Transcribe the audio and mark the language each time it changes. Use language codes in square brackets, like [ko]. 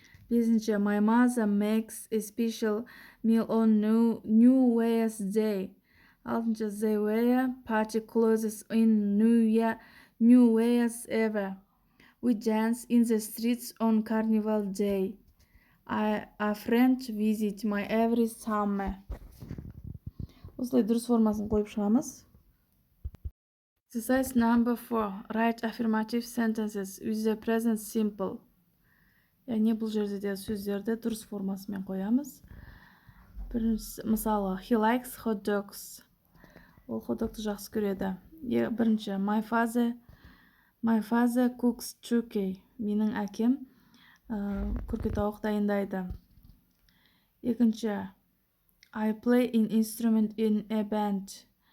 [kk] Бесінші, [en] my mother makes a special meal on New Year's Day. [kk] Алтыншы, [en] they wear party clothes in New Year's Eve. We dance in the streets on Carnival Day. A friend visit my every summer. [kk] Осылай дұрыс формасын қойып шығамыз. [en] Exercise number 4. Write affirmative sentences with the present simple. [kk] Яғни бұл жерде де сөздерді дұрыс формасымен қоямыз. Мысалы, [en] he likes hot dogs. [kk] Ол хот-догты жақсы көреді. Бірінші, [en] my father cooks turkey. [kk] Менің әкем күрке тауық дайындайды. Екінші, [en] I play an instrument in a band.